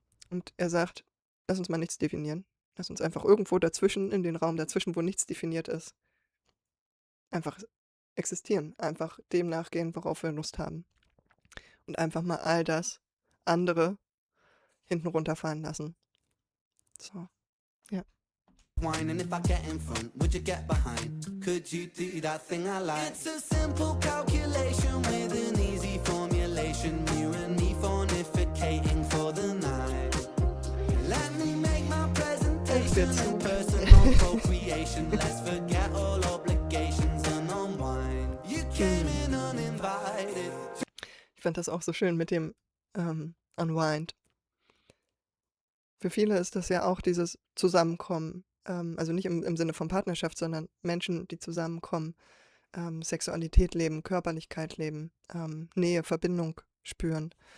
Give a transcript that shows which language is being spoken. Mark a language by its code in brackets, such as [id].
[de] Und er sagt, lass uns mal nichts definieren. Lass uns einfach irgendwo dazwischen, in den Raum dazwischen, wo nichts definiert ist, einfach existieren, einfach dem nachgehen, worauf wir Lust haben. Und einfach mal all das andere hinten runterfallen lassen. So, ja. [en] Wine, and if I get in front, would you get behind? Could you do that thing I like? It's a simple calculation with an easy formulation. You and me fornicating for the night. Let me make my presentation and personal procreation. Let's forget all obligations and unwind. You came in uninvited. [de] Ich fand das auch so schön mit dem Unwind. Für viele ist das ja auch dieses Zusammenkommen, also nicht im Sinne von Partnerschaft, sondern Menschen, die zusammenkommen, Sexualität leben, Körperlichkeit leben, Nähe, Verbindung spüren.